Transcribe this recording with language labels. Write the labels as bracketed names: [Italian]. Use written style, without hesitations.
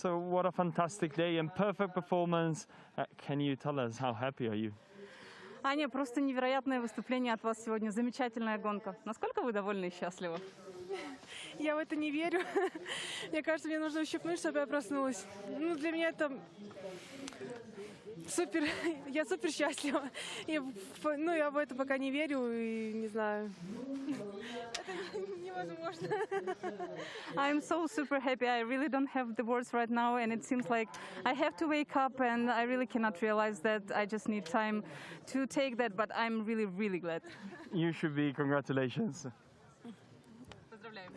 [English] So what a fantastic day and perfect performance. Can you tell us how happy are you? [Russian] Аня, просто невероятное выступление от вас сегодня. Замечательная гонка. Насколько вы довольны и счастливы? Я в это не верю. Мне кажется, мне нужно ущипнуть, чтобы я проснулась. Ну, для меня это супер. Я супер счастлива. Ну, я в это пока не верю и не знаю. Это невозможно. [English] I'm so super happy. I really don't have the words right now, and it seems like I have to wake up, and I really cannot realize that. I just need time to take that, but I'm really, really glad. You should be. Congratulations. [Russian] Поздравляем.